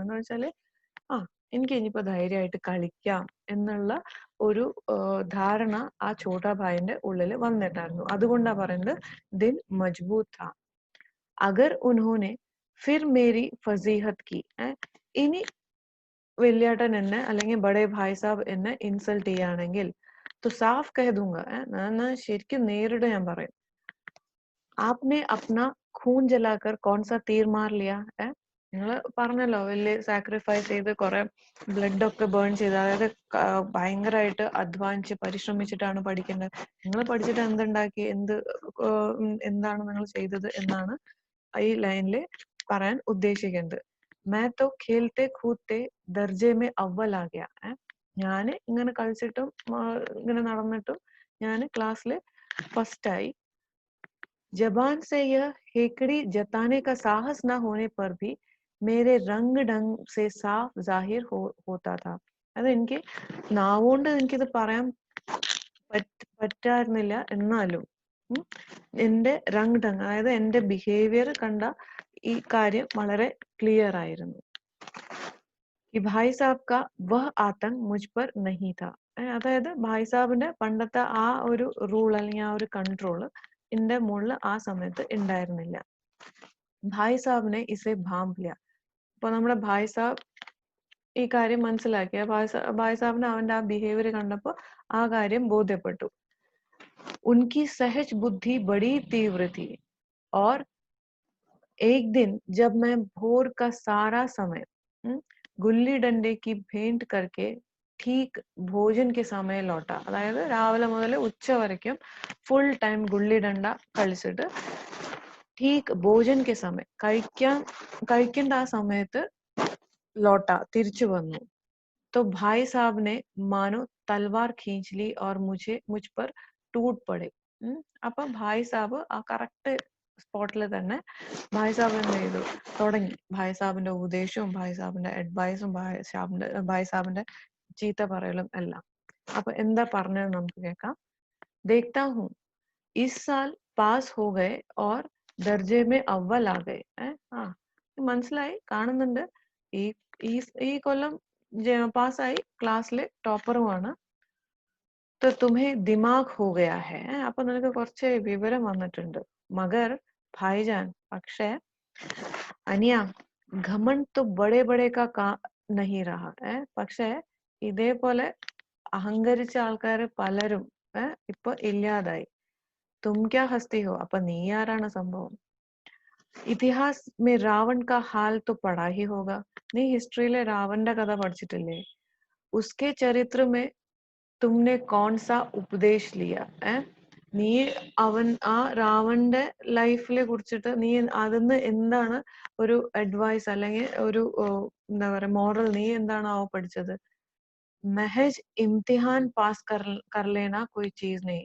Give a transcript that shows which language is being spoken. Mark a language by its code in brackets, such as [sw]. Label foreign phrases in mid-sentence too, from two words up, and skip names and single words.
[ml] എന്ന് വെച്ചാല് എനിക്ക് ഇനിയിപ്പോ ധൈര്യമായിട്ട് കളിക്കാം എന്നുള്ള ഒരു ധാരണ ആ ഛോട്ടാ ഭായിന്റെ ഉള്ളിൽ വന്നിട്ടായിരുന്നു. അതുകൊണ്ടാ പറയുന്നത് [hi] दिल मज़बूत था। अगर उन्होंने फिर मेरी फ़जीहत की. [ml] ഇനി വലിയേട്ടൻ എന്നെ അല്ലെങ്കിൽ ബഡേ ഭായ് സാബ് എന്നെ ഇൻസൾട്ട് ചെയ്യുകയാണെങ്കിൽ [hi] तो साफ कह दूंगा, [ml] ഞാൻ ശരിക്കും നേരിട്ട് ഞാൻ പറയും. [hi] आपने अपना खून जलाकर कौन सा तीर मार लिया. [ml] നിങ്ങൾ പറഞ്ഞല്ലോ വലിയ സാക്രിഫൈസ് ചെയ്ത് കുറെ ബ്ലഡ് ഒക്കെ ബേൺ ചെയ്ത്, അതായത് ഭയങ്കരമായിട്ട് അധ്വാനിച്ച് പരിശ്രമിച്ചിട്ടാണ് പഠിക്കുന്നത്. നിങ്ങൾ പഠിച്ചിട്ട് എന്തുണ്ടാക്കി, എന്താണ് നിങ്ങൾ ചെയ്തത് എന്നാണ് ഈ ലൈനില് പറയാൻ ഉദ്ദേശിക്കുന്നത്. [hi] मैं तो खेलते कूदते दर्जे में अव्वल आ गया. [ml] ഞാൻ ഇങ്ങനെ കളിച്ചിട്ടും ഇങ്ങനെ നടന്നിട്ടും ഞാൻ ക്ലാസ്സിൽ ഫസ്റ്റ് ആയി. [hi] जबान से यह हेकड़ी जताने का साहस न होने पर भी मेरे रंग ढंग से साफ जाहिर होता था. [ml] അത് എനിക്ക് നാവുകൊണ്ട് എനിക്കിത് പറയാൻ പറ്റായിരുന്നില്ല. എന്നാലും എന്റെ [hi] रंग ढंग [ml] അതായത് എന്റെ ബിഹേവിയർ കണ്ട ഈ കാര്യം വളരെ ക്ലിയർ ആയിരുന്നു. [hi] कि भाई साहब का वह आतंक मुझ पर नहीं था. [ml] അതായത് ഭായ് സാബിന്റെ പണ്ടത്തെ ആ ഒരു റൂൾ അല്ലെങ്കിൽ ആ ഒരു കൺട്രോൾ എന്റെ മുകളിൽ ആ സമയത്ത് ഉണ്ടായിരുന്നില്ല. [hi] भाई साहब ने इसे भांप लिया. [ml] അപ്പൊ നമ്മുടെ ഭായ് സാബ് ഈ കാര്യം മനസ്സിലാക്കിയ ഭായ് സാബിന് അവന്റെ ആ ബിഹേവിയർ കണ്ടപ്പോ ആ കാര്യം ബോധ്യപ്പെട്ടു. [hi] उनकी सहज बुद्धि बड़ी तीव्र थी और एक दिन जब मैं भोर का सारा समय गुल्ली डंडे की भेंट करके ठीक भोजन के समय लौटा. [ml] അതായത് രാവിലെ മുതൽ ഉച്ച വരയ്ക്കും [en] full time [ml] ഗുള്ളി ഡണ്ട കളിച്ചിട്ട് [hi] ठीक भोजन के समय [ml] കഴിക്കേണ്ട ആ സമയത്ത് लौटा തിരിച്ചു വന്നു. [hi] तो भाई साहब ने मानो तलवार खींच ली और मुझ पर टूट पड़े. [ml] അപ്പൊ ഭായ് സാബ് ആ [en] correct spot [ml] തന്നെ ഭായ് സാബ് എന്ത് ചെയ്തു തുടങ്ങി. ഭായ് സാബിന്റെ ഉപദേശവും ഭായ് സാബിന്റെ അഡ്വൈസും ഭായ് സാബിന്റെ ചീത്ത പറയലും എല്ലാം. അപ്പൊ എന്താ പറഞ്ഞത് നമുക്ക് കേൾക്കാം. [hi] देखता हूँ इस साल पास हो गए और दर्जे में अव्वल आ गए. [ml] മനസ്സിലായി, കാണുന്നുണ്ട്. ഈ ഈ കൊല്ലം പാസ്സായി, ക്ലാസ്സിലെ ടോപ്പറുമാണ്. [hi] तो तुम्हें दिमाग हो गया है. [ml] അപ്പൊ നിനക്ക് കുറച്ച് വിവരം വന്നിട്ടുണ്ട്. [hi] मगर भाईजान [ml] പക്ഷേ അനിയ [hi] घमंड तो बड़े बड़े का नहीं रहा. [ml] പക്ഷേ ഇതേപോലെ അഹങ്കരിച്ച ആൾക്കാര് പലരും ഇപ്പൊ ഇല്ലാതായി. [hi] तुम क्या हंसती हो. [ml] അപ്പൊ നീ ആരാണ് സംഭവം. [hi] इतिहास में रावण का हाल तो पढ़ा ही होगा. [ml] നീ ഹിസ്റ്ററിയിലെ രാവണന്റെ കഥ പഠിച്ചിട്ടില്ലേ. [hi] उसके चरित्र में तुमने कौन सा उपदेश लिया. [ml] നീ ആ രാവണന്റെ ലൈഫിനെ കുറിച്ചിട്ട് നീ അതിന്ന് എന്താണ് ഒരു അഡ്വൈസ് അല്ലെങ്കിൽ ഒരു എന്താ പറയാ മോറൽ നീ എന്താണോ പഠിച്ചത്. [hi] महज इम्तिहान पास कर लेना कोई चीज़ नहीं.